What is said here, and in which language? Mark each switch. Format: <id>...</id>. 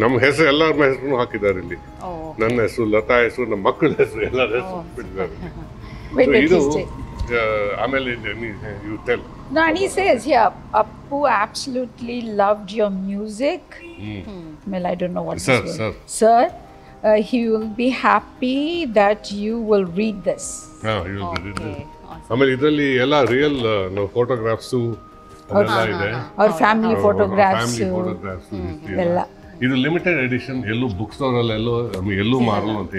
<kn>ನಮ್ಮ ಹೆಸರು ಎಲ್ಲರ ಹೆಸರು ಹಾಕಿದ್ದಾರೆ ಇಲ್ಲಿ. ನನ್ನ ಹೆಸರು, ಲತಾ ಹೆಸರು, ನಮ್ಮ ಮಕ್ಕಳ ಹೆಸರು, ಎಲ್ಲರ ಹೆಸರು ಬಿಟ್ಟಿದ್ದಾರೆ. ಇದು ಆಮೇಲೆ</kn> <en>you tell. No, and he says here, Appu absolutely loved your music. Well, I don't know what sir, this sir. Sir, he will be happy that you will read this. You will read this.</en> <kn>ಆಮೇಲೆ ಇದರಲ್ಲಿ ಎಲ್ಲ real photographs ಅದೆಲ್ಲ ಇದೆ. ಅವ್ರ family photographs ಎಲ್ಲ. ಇದು limited edition, ಎಲ್ಲೂ book store ಎಲ್ಲೂ ಮಾರಲ್ಲ ಅಂತ.</kn>